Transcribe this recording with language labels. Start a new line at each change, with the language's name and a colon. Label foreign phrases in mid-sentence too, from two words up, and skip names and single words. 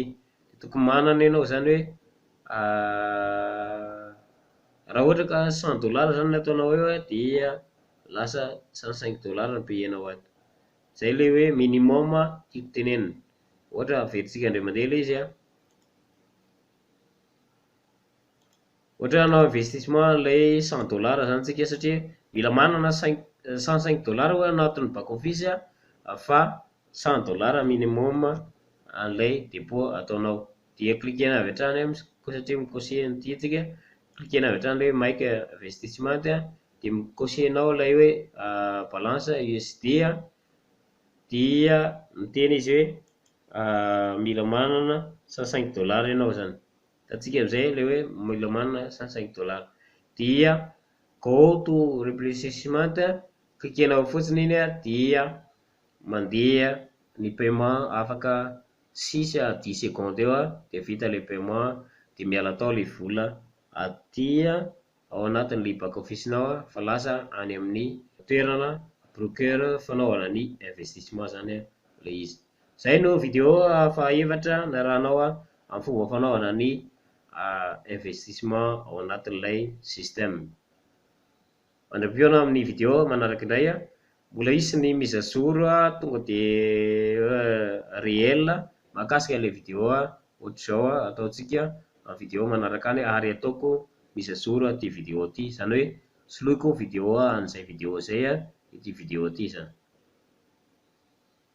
Malagasy: Tokony manana ianao zany hoe raha ohatra ka $100 zany ny ataonao eo dia lasa $105 no payenao ato. Zay le hoe minimum tiako tenenina. Ohatra verisika indray mandeha ilay izy ohatra hanao investissement ilay $100 zany tsika satria mila manana 105 $ hoe anatin'ny
English: back office
Malagasy: fa $100 minimum an'ilay dépôt ataonao. Dia cliquena avy hatrany satria mikose an'ity tsika, cliquena avy hatrany hoe make investissement dia mikosenao ilay hoe balance USD dia miteny izy hoe mila manana $105 ianao zany. Tatsika amin'izay ilay hoe mila manana $105 dia
English: go to
Malagasy: réfléchissement cliquenao fotsiny iny dia mandeha ny paiement afaka
French: 6 à 10 secondes
Malagasy: eo dia vita ilay paiement dia miala tao ilay vola aty ao anatin'ilay
English: back office-
Malagasy: nao fa lasa any amin'ny toerana broker fanaovana ny investissement zany ilay izy. Zay no vidéo fahaefatra narahanao amin'ny fomba fanaovana ny investissement ao anatin'ilay système. Mandram-piona amin'ny vidéo manaraka indray mbola hisy ny
French: mise à jour
Malagasy: tonga dia réel mahakasika ilay vidéo ohatr'izao ataontsika amin'ny vidéo manaraka any ary ataoko
French: mise à jour
Malagasy: ty vidéo ty, zany hoe soloiko vidéo an'izay vidéo zay ity vidéo ty zany.